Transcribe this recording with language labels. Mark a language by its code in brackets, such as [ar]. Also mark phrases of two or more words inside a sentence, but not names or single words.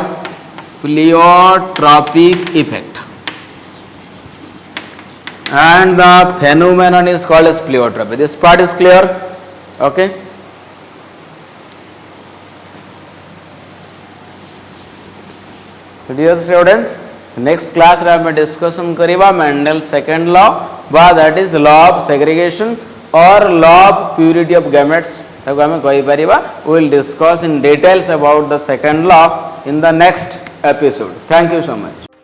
[en] Pleiotropic effect. And the phenomenon is called as pleiotropy. This part is clear. Okay. Dear students, next class [or] रे हम [en] discussion करिबा Mendel second law, but that is law of segregation or law of purity of gametes. [or] ତାକୁ ଆମେ କହି ପାରିବା. [en] We will discuss in details about the second law in the next episode. Thank you so much.